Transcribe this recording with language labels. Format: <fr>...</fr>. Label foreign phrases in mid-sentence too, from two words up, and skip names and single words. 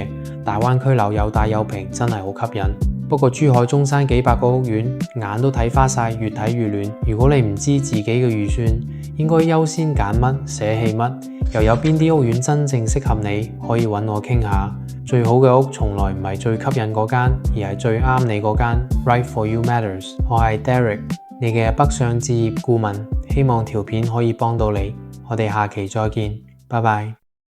<yue>大灣區樓又大又平，真係好吸引。不過珠海、中山幾百個屋苑，眼都睇花晒，越睇越亂。如果你唔知自己嘅預算，應該優先揀乜，捨棄乜，又有邊啲屋苑真正適合你，可以揾我傾下。最好嘅屋從來唔係最吸引嗰間，而係最啱你嗰間。</yue> <en>Right for you matters。</en> <yue>我係 Derek， 你嘅北上置業顧問，希望條片可以幫到你。我哋下期再見，拜拜。</yue>